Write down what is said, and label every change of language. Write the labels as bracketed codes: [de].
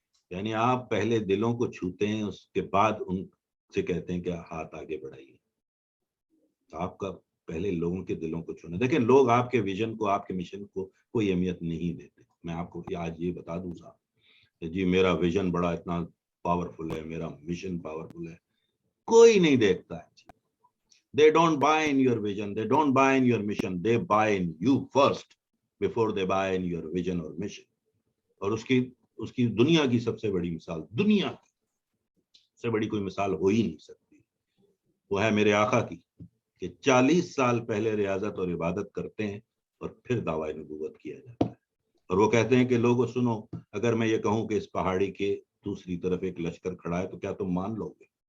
[hi] यानी आप पहले दिलों को छूते हैं, उसके बाद उनसे कहते हैं कि हाथ आगे बढ़ाइए. तो आपका पहले लोगों के दिलों को छूना. देखिए लोग आपके विजन को, आपके मिशन को कोई अहमियत नहीं देते. मैं आपको आज ये बता दूं साहब, जी मेरा विजन बड़ा इतना पावरफुल है, मेरा मिशन पावरफुल है, कोई नहीं देखता है. [en] They don't buy in your vision, they don't buy in your mission, they buy in you first before they buy in your vision or mission. [hi] और उसकी दुनिया की सबसे बड़ी मिसाल, दुनिया की सबसे बड़ी कोई मिसाल हो ही नहीं सकती, वो है मेरे आका की, कि 40 साल पहले रियाजत और इबादत करते हैं और फिर दावा नबूवत किया जाता है. और वो कहते हैं कि लोगों सुनो, अगर मैं ये कहूं कि इस पहाड़ी के दूसरी तरफ एक लश्कर खड़ा है तो क्या तुम मान लोगे?